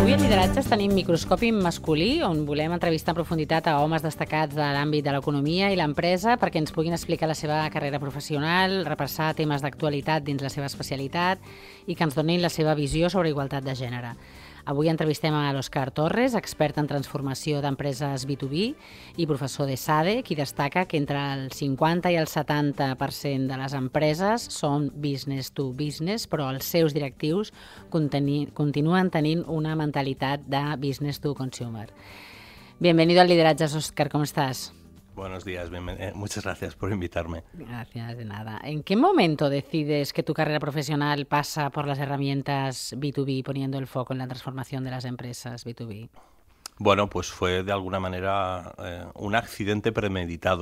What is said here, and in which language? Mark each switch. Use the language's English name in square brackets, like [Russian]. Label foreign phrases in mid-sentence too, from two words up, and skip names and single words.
[Catalan] Lideratges tenim Microscopi masculí, on volem entrevistar en profunditat a homes destacats de l'àmbit de l'economia i l'empresa perquè ens puguin explicar la seva carrera professional, repassar temes d'actualitat dins la seva especialitat i que ens donin la seva visió sobre igualtat de gènere. Avui entrevistem a l'Òscar Torres, expert en transformació d'empreses B2B i professor de SADE, qui destaca que entre el 50 i el 70% de les empreses són [English] business to business, [Catalan] però els seus directius continuen tenint una mentalitat de [English] business to consumer. [Spanish] Bienvenido al Lideratges, Òscar, ¿cómo estás? Buenos días, muchas gracias por invitarme. Gracias, de nada. ¿En qué momento decides que tu carrera profesional pasa por las herramientas B2B, poniendo el foco en la transformación de las empresas B2B? Bueno, pues fue de alguna manera un accidente premeditado.